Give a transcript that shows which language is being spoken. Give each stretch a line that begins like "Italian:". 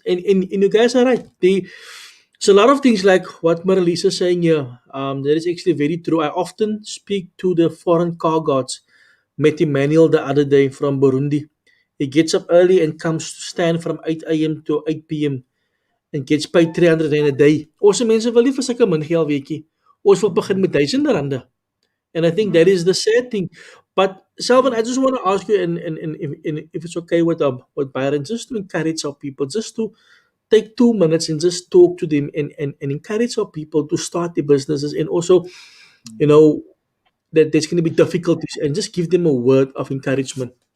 English: And you guys are right. There's a lot of things like what Marlisa is saying here. That is actually very true. I often speak to the foreign car guards. Met Emmanuel the other day from Burundi. He gets up early and comes to stand from 8 a.m. to 8 p.m. and gets paid 300 rand a day.
Afrikaans: Ons mense wil nie vir sulke min geld weetjie. Ons wil begin met R1000.
English: And I think that is the sad thing. But Selwyn, I just want to ask you, and if it's okay with Byron, just to encourage our people, just to take 2 minutes and just talk to them and encourage our people to start their businesses, and also, you know, that there's going to be difficulties, and just give them a word of encouragement.